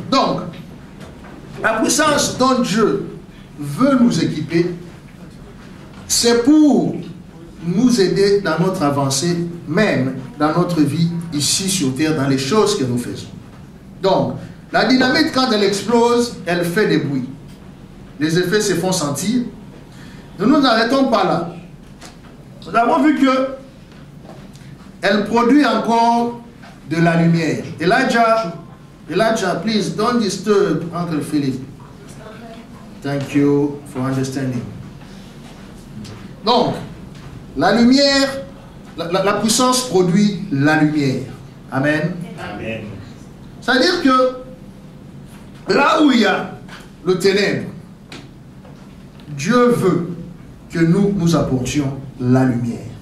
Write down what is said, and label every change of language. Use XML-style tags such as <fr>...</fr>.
<fr>Donc, la puissance dont Dieu veut nous équiper, c'est pour nous aider dans notre avancée, même dans notre vie ici sur terre, dans les choses que nous faisons. Donc, la dynamite, quand elle explose, elle fait des bruits. Les effets se font sentir. Nous ne nous arrêtons pas là. Nous avons vu que elle produit encore de la lumière.</fr> <en>Elijah, please don't disturb Uncle Philip. Thank you for understanding.</en> <fr>Donc, la lumière, la puissance produit la lumière. Amen. Amen. C'est-à-dire que là où il y a le ténèbre, Dieu veut que nous apportions la lumière.</fr>